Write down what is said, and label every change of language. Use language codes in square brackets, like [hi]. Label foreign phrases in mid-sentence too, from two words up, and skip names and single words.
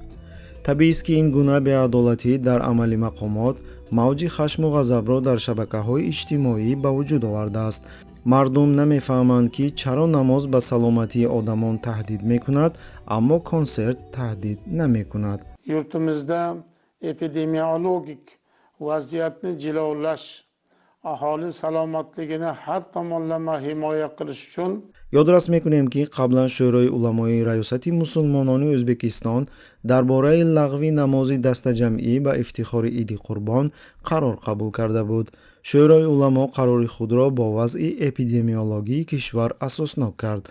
[fa] طبیعی است که این گونه بی‌عدالتی در عمل مقامات موج خشم و غضب را در شبکه‌های اجتماعی به وجود آورده است. مردم نمیفهمند که چرا نماز به سلامتی آدمان تهدید میکند اما کنسرت تهدید نمیکند. [uz] Yurtimizda epidemiologik vaziyatni jilovlash, aholi salomatligini har tomonlama himoya qilish uchun [fa] یادداشت میکنیم که قبلا شورای علمای ریاست مسلمانان ازبکستان درباره لغو نماز دست جمعی به افتخار عید قربان قرار قبول کرده بود. شورای علما قرار خود را با وضع اپیدمیولوژی کشور اساسناک کرد.